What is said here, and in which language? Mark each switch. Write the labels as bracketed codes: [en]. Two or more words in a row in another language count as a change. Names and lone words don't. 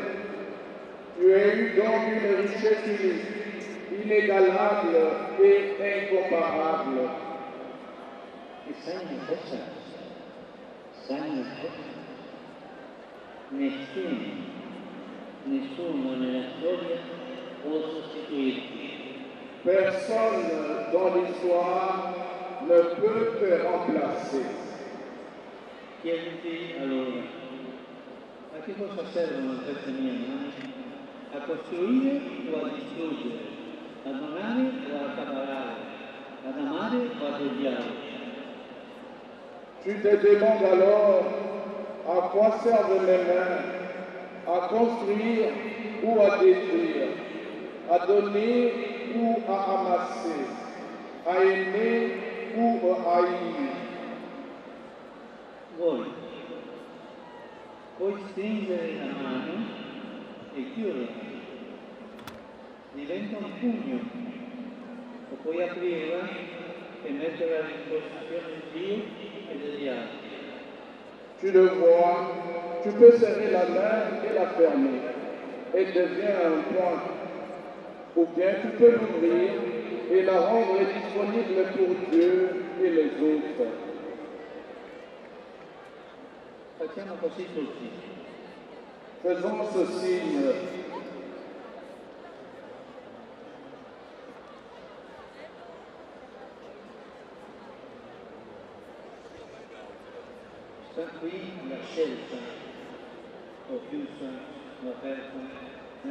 [fr] Tu as eu donc une richesse unique, inégalable et incomparable. [it] E sai una cosa? Nessuno nella storia può sostituirti. [fr] Personne dans l'histoire ne peut te remplacer. [it] Chiediti allora, a che cosa servono queste mie mani? A costruire o a distruggere? A donare o a accaparare? Ad amare o ad odiare? [fr] Tu te demandes alors à quoi servent mes mains, à construire ou à détruire, à donner ou à amasser, à aimer ou à haïr. [it] Puoi stringere la mano e chiuderla, diventa un pugno, o puoi aprirla e metterla a disposizione di Dio e degli altri. [fr] Tu le vois, tu peux serrer la main et la fermer. Elle devient un point. Ou bien tu peux l'ouvrir et la rendre disponible pour Dieu et les autres. [it] Facciamo così tutti. [fr] Faisons ce signe. [it] Sta qui la scelta, ho chiusa, ho aperta, la